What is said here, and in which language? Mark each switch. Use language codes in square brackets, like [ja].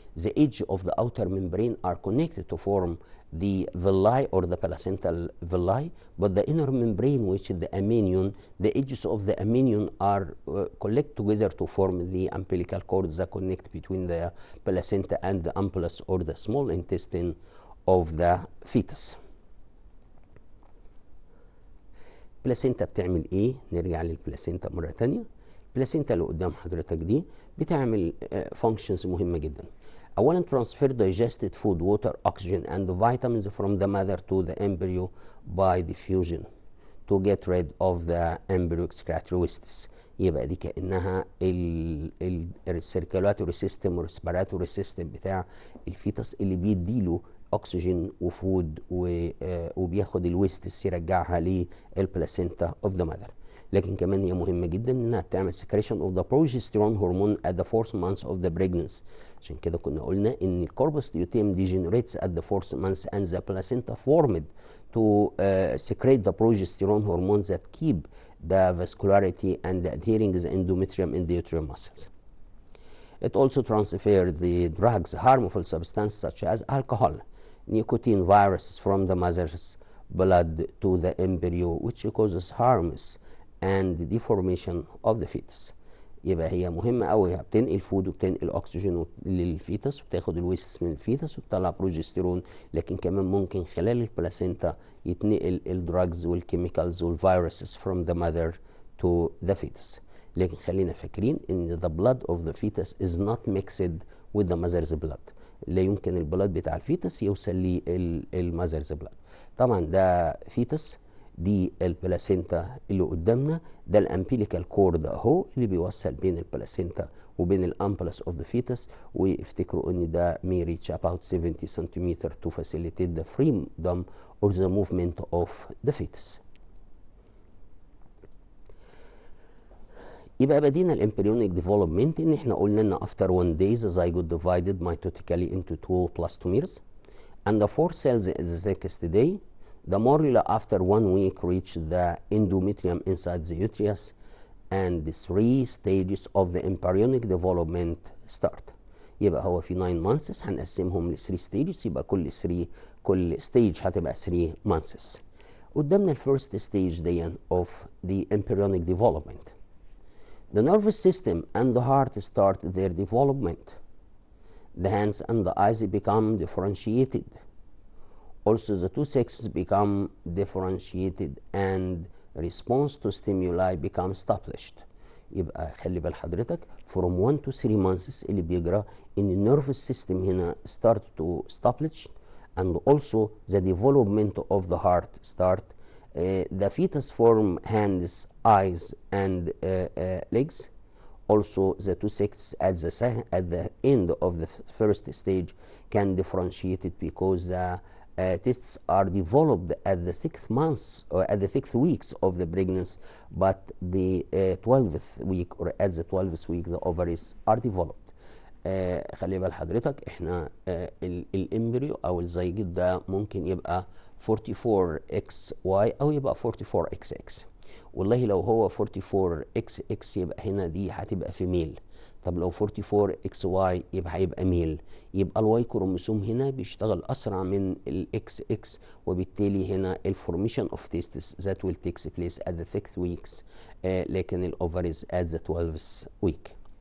[en] The edge of the outer membrane are connected to form the villi or the placental villi, but the inner membrane, which is the amnion, the edges of the amnion are collect together to form the umbilical cord that connect between the placenta and the ampullus or the small intestine of the fetus. [ar] البلاسينتا بتعمل ايه؟ نرجع للبلاسينتا مرة تانية. البلاسينتا اللي قدام حضرتك دي بتعمل functions مهمة جدا. [en] أولا transfer digested food, water, oxygen and vitamins from the mother to the embryo by diffusion to get rid of the embryo excretory wastes. يبقى دي كأنها السيركيلاتوري system والريسبيراتوري system بتاع الفيتس اللي بيديله اكسجين وفود وبياخد الويستس يرجعها للبلاسينتا اوف ذا ماذر. [ar] لكن كمان هي مهمه جدا انها تعمل [en] secretion of the progesterone hormone at the 4th month of the pregnancy. [ar] عشان كده كنا قلنا ان [en] الكوربس luteum degenerates at the 4th month and the placenta formed to secrete the progesterone hormones that keep the vascularity and adhering the endometrium in the uterine muscles. It also transfers the drugs, harmful substances such as alcohol, nicotine, viruses from the mother's blood to the embryo, which causes harms and deformation of the fetus. [ar] يبقى هي مهمة أوي، بتنقل فود وبتنقل أكسجين للفيتس وبتاخد الويستس من الفيتس وبتطلع بروجستيرون، لكن كمان ممكن خلال البلاسينتا يتنقل الدراجز والكيميكالز والفيروسز [en] from the mother to the fetus. [ar] لكن خلينا فاكرين ان [en] the blood of the fetus is not mixed with the mother's blood. [ar] لا يمكن البلاد بتاع الفيتس يوصل للمذرز بلاد. طبعا ده فيتس، دي البلاسينتا اللي قدامنا، ده الامبيليكال كورد اهو اللي بيوصل بين البلاسينتا وبين الامبلس اوف ذا فيتس. وافتكروا ان ده [en] may reach about 70 cm to facilitate the freedom or the movement of the fetus. [ar] يبقى بدينا الامبريونيك ديفلوبمنت ان احنا قلنا ان [en] after 1 day the zygote divided mitotically into 2 blastomeres and the 4 cells in the next day. The morula after 1 week reach the endometrium inside the uterus and the 3 stages of the embryonic development start. [ar] يبقى هو في 9 months هنقسمهم ل 3 stages، يبقى كل stage هتبقى 3 months. قدامنا الفيرست ستيج دي of the embryonic development. [en] The nervous system and the heart start their development. The hands and the eyes become differentiated. Also, the two sexes become differentiated and response to stimuli become established. [ar] يبقى خلي بال حضرتك [en] from 1 to 3 months اللي بيجرى ان nervous system هنا start to establish and also the development of the heart start. The fetus form hands, eyes, and legs. Also, the two sexes at the end of the first stage can differentiate it because the tests are developed at the 6th month or at the 6th weeks of the pregnancy, but the 12th week or at the 12th week the ovaries are developed. [ar] خلي بال حضرتك احنا الامبريو او الزيجيت ده ممكن يبقى 44XY او يبقى 44XX. والله لو هو 44XX يبقى هنا دي هتبقى فيميل. طب لو 44XY يبقى هيبقى ميل. يبقى الواي كروموسوم هنا بيشتغل اسرع من الاكس اكس، وبالتالي هنا الفورميشن اوف تيستس ذات ويل تيكس بليس ات ذا 6th ويكس، لكن الاوفريز ات ذا 12th ويك.